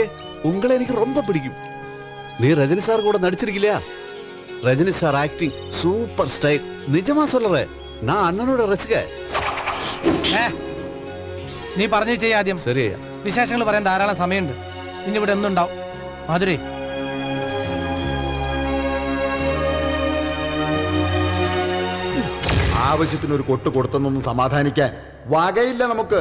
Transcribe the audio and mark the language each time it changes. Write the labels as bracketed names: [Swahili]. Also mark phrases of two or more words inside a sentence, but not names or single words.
[Tamil] உங்களை எனக்கு ரொம்ப பிடிக்கும். நீ ரஜினி சார் கூட நடிச்சிருக்கலையா? ரஜினி சார் [English] acting super style. [Tamil] நிஜமா சொல்றேன், நான் அண்ணனோட ரசிக. [Malayalam] നീ പറഞ്ഞു ചെയ്യ ആദ്യം. ശരി. വിശേഷങ്ങൾ പറയാൻ ധാരാളം സമയമുണ്ട്. ഇനി ഇവിടെ എന്തുണ്ടാവും? മാധുരി, ആവശ്യത്തിന് ഒരു കൊട്ട് കൊടുത്തൊന്നും സമാധാനിക്കാൻ വകയില്ല നമുക്ക്.